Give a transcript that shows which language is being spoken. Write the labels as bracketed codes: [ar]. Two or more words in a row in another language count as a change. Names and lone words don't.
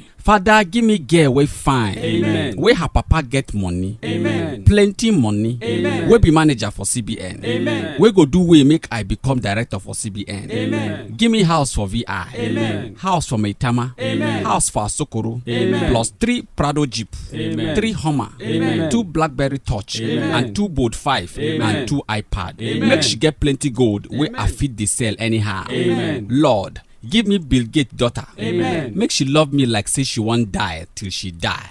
[pcm] Father, give me girl we fine. Amen. We her papa get money. Amen. Plenty money. Amen. We be manager for CBN. Amen. We go do we make I become director for CBN. Amen. Give me house for VI. Amen. House for Maitama. Amen. House for Asokoro. Amen. Plus 3 Prado Jeep. Amen. 3 Hummer. Amen. 2 Blackberry Touch. Amen. And 2 Bold 5. Amen. And 2 iPad. Amen. Make she get plenty gold. We Amen. I feed the sell anyhow. Amen. Lord, give me Bill Gates' daughter. Amen. Make she love me like say she won't die till she die.